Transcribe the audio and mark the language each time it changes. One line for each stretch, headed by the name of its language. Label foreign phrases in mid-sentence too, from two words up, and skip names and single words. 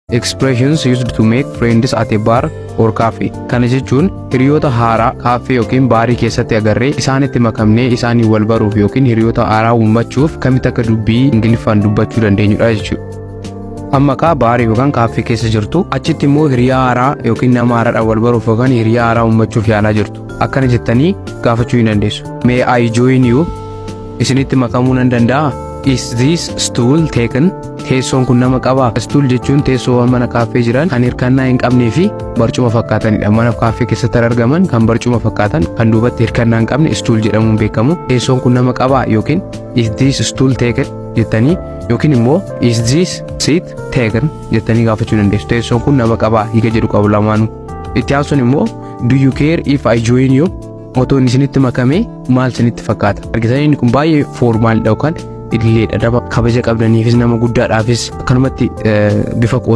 English: expressions used to make friends at a bar or cafe.
Oromo: Kana jechuun hiriyoota haaraa kaafee yookiin baarii keessatti agarree isaanitti makamnee isaanii wal baruuf yookiin hiriyoota haaraa uummachuuf kamitti akka dubbii Ingiliffaan dubbachuu dandeenyudha jechuudha. Amma ka baarii yookaan kaafee keessa jirtu achitti immoo hiriyaa haaraa yookiin nama haaraadhaan wal baruuf yookaan hiriyaa haaraa uummachuuf yaalaa jirtu. Akkana jettanii gaafachuu hin dandeessu.
English: May I join you?
Oromo: Isinitti makamuu nan danda'a?
English: Is this stool taken?
Oromo: Teessoon kun nama qabaa? Stool jechuun teessoowwan mana kaafee jiran kan hirkannaa hin qabnee fi barcuma fakkaatanidha. Mana kaafee keessatti argaman kan barcuma fakkaatan kan duubatti hirkannaa hin qabne stool jedhamuun beekamu. Teessoon kun nama qabaa yookiin
English: is this stool taken
Oromo: jettanii yookiin immoo
English: is this seat taken
Oromo: jettanii gaafachuu dandeessu. Teessoon kun nama qabaa hiika jedhu qabu lamaanuu. Itti aansuun immoo
English: do you care if I join you?
Oromo: Otoon isinitti makame maal isinitti fakkaata? Argitanii inni kun baay'ee foormaalidha yookaan illeedha. Kabaja qabdaniifis nama guddaadhaafis akkanumatti bifa qoosaa